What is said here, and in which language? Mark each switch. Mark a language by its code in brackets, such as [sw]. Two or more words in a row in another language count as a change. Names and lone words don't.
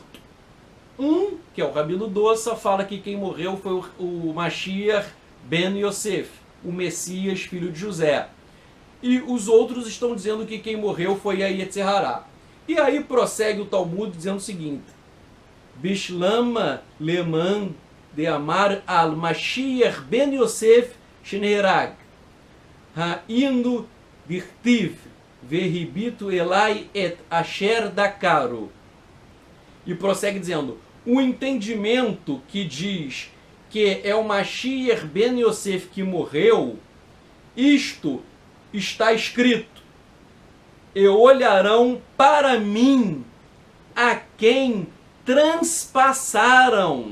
[pt] Que é o Rabino Dossa, fala que quem morreu foi o Mashiach ben Yosef, o Messias, filho de José. E os outros estão dizendo que quem morreu foi a Yetzer Hará. E aí prossegue o Talmud dizendo o seguinte: [arc] בשלמא למאן דאמר על משיח בן יוסף שנהרג. היינו דכתיב [he] והביטו אלי את אשר דקרו. [pt] E prossegue dizendo, o entendimento que diz que é o Mashiach ben Yosef que morreu, isto está escrito, e olharão para mim a quem transpassaram.